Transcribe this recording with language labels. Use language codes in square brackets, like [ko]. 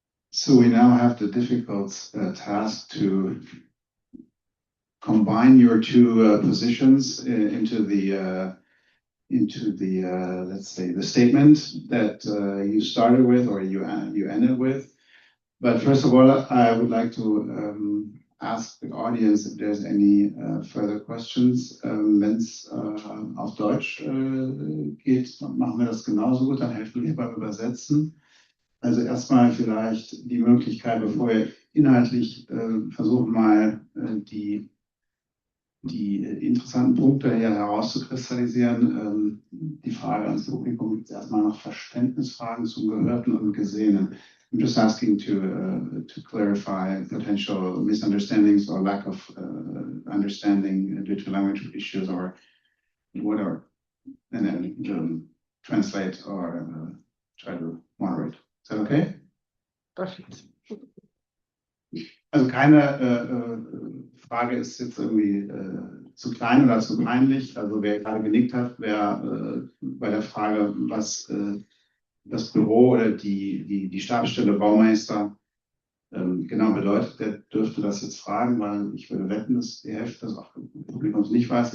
[en] So we now have the difficult task to combine your two positions into the let's say the statement that you started with or you ended with. But first of all, I would like to ask the audience if there's any further questions. [de] Wenn es auf Deutsch geht, machen wir das genauso gut, dann helfen wir beim Übersetzen. Also erstmal vielleicht die Möglichkeit, bevor wir inhaltlich versuchen mal die interessanten Punkte hier herauszukristallisieren. Die Frage ans Publikum gibt es erstmal nach Verständnisfragen zum Gehörten und Gesehenen. [en] I'm just asking to clarify potential misunderstandings or lack of understanding due to language issues or whatever, and then translate or try to moderate. Is that okay? Perfect. [de] Also keine Frage ist jetzt irgendwie zu klein oder zu peinlich. Also wer gerade genickt hat, wer bei der Frage, was das Büro oder die Stabsstelle Bouwmeester genau bedeutet, der dürfte das jetzt fragen, weil ich würde wetten, dass die Hälfte des Publikums nicht weiß.